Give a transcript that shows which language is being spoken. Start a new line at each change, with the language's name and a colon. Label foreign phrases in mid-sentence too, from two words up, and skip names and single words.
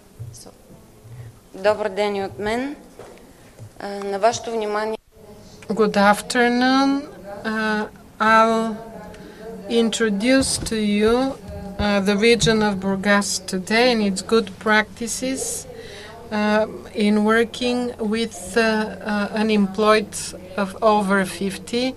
Bulgarian: Добър ден и от мен. На вашето внимание.
English: Good afternoon. I'll introduce to you the region of Burgas today and its good practices in working with unemployed of over 50.